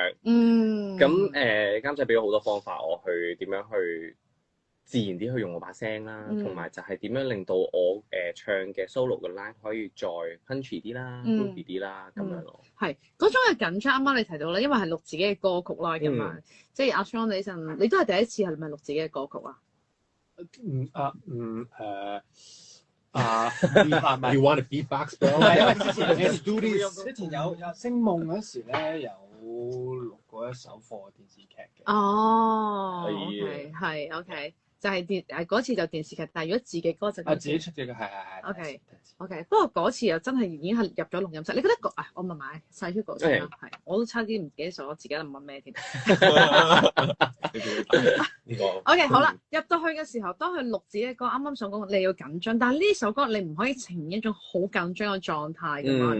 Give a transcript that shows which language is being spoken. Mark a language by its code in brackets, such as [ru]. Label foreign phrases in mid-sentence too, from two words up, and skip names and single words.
[yue] 咁監製俾咗好多方法我去點樣去自然啲去用我把聲啦，同埋就係點樣令到我唱嘅 solo 嘅 line 可以再 punchy 啲啦、groovy 啲啦咁樣咯。係嗰種嘅緊張，啱啱你提到咧，因為係錄自己嘅歌曲啦咁啊，即係阿 Sean 你陣，你都係第一次係咪錄自己嘅歌曲啊 [en] ？You want a beatbox bro？ [yue] 係因為之前有星夢嗰時咧，有錄過一首課電視劇嘅。 OK， 係 OK， 就係嗰次就電視劇，但係如果自己歌就自己出嘅係。 OK， 不過嗰次又真係已經係入咗錄音室。你覺得我問埋細 Hugo 先啦，係我都差啲唔記得咗我自己諗緊咩添。OK， 好啦，入到去嘅時候，當佢錄自己嘅歌，啱啱想講你要緊張，但係呢首歌你唔可以呈現一種好緊張嘅狀態㗎嘛。